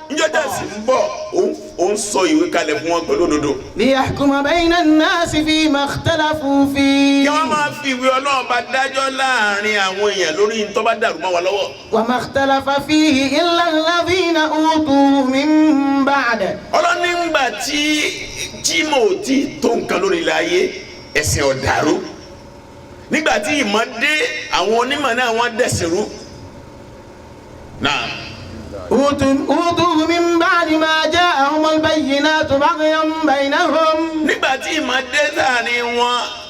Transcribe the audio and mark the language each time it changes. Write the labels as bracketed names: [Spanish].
[Yoruba] njọ́ dà sí ń bọ̀ ó ń sọ ìwé kalẹ̀ fún wọn pẹ̀lú òdodo. [Arabic] ليحكم بين الناس فيما اختلفوا فيه. [Yoruba] kí wọ́n máa fi ìwé Ọlọ́run bá dájọ́ láàrin àwọn èèyàn lórí tó bá dàrú mọ́ wa lọ́wọ́. [Arabic] وما اختلف فيه إلا الذين أوتوه من بعد. [Yoruba] ọlọ́ni ńgbà tí mo ti tó nǹkan lórí ilẹ̀ ayé ẹ̀sìn ọ̀dàrú nígbà tí ìmọ̀ dé àwọn onímọ̀ náà wọ́n dẹ̀sìn rú. náà. [Arabic] أوتوه من بعد ما جاءهم البينات بغيا بينهم. [Yoruba] nígbà tí ìmọ̀ dé sáàrin wọn